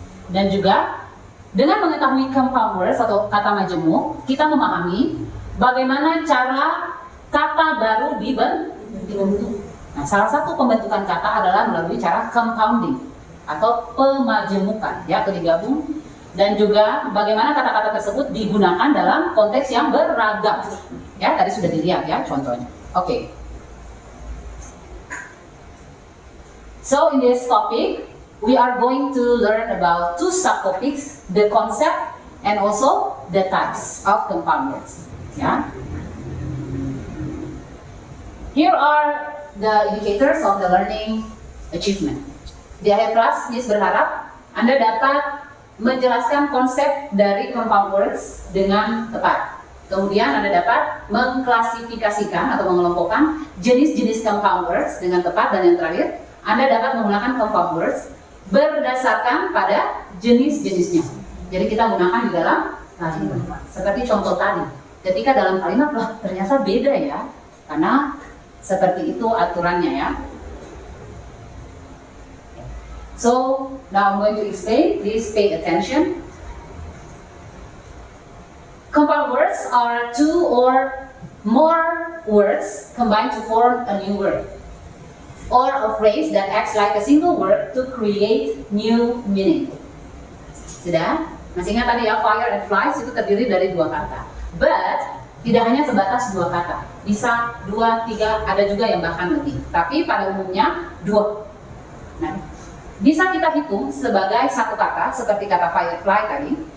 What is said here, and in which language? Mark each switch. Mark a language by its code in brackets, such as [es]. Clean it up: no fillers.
[id] Dan juga dengan mengetahui compound words atau kata majemuk, kita memahami bagaimana cara kata baru dibentuk. Nah, salah satu pembentukan kata adalah melalui cara compounding atau pemajemukan, ya, atau digabung. Dan juga bagaimana kata-kata tersebut digunakan dalam konteks yang beragam. Ya, tadi sudah dilihat ya contohnya. Oke. [en] So in this topic, we are going to learn about two subtopics, the concept and also the types of compound words. Ya. Here are the indicators of the learning achievement. [id] Di akhir kelas, Miss berharap Anda dapat menjelaskan konsep dari compound words dengan tepat. Kemudian Anda dapat mengklasifikasikan atau mengelompokkan jenis-jenis compound words dengan tepat. Dan yang terakhir, Anda dapat menggunakan compound words berdasarkan pada jenis-jenisnya. Jadi kita gunakan di dalam kalimat. Seperti contoh tadi, ketika dalam kalimat, loh ternyata beda ya, karena seperti itu aturannya ya. [en] So now I'm going to explain. Please pay attention. Compound words are two or more words combined to form a new word, or a phrase that acts like a single word to create new meaning. [id] Sudah? Masih ingat tadi ya, fire and flies itu terdiri dari dua kata. But tidak hanya sebatas dua kata, bisa dua, tiga, ada juga yang bahkan lebih. Tapi pada umumnya dua. Nah, bisa kita hitung sebagai satu kata, seperti kata firefly tadi.